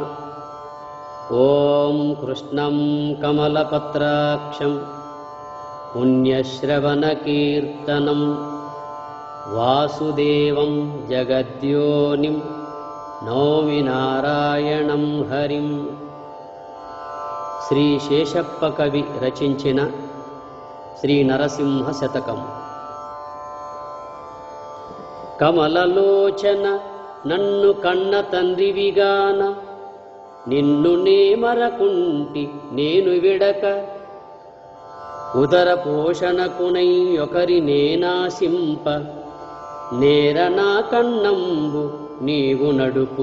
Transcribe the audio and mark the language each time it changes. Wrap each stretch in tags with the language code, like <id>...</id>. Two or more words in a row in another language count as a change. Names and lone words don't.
<sa>ओं कृष्णं कमलपत्राक्षं पुण्यश्रवणकीर्तनं वासुदेवं जगद्योनिं नौमि नारायणं हरिं।</sa> <te>శ్రీ శేషప్ప కవి రచించిన శ్రీ నరసింహ శతకం. కమలలోచన నన్ను కన్న తండ్రివిగాన నిన్ను నే మరకుంటి నేను విడక ఉదర పోషణకునై ఒకరి నేనాశింప నేర నా కన్నంబు నీవు నడుపు.</te>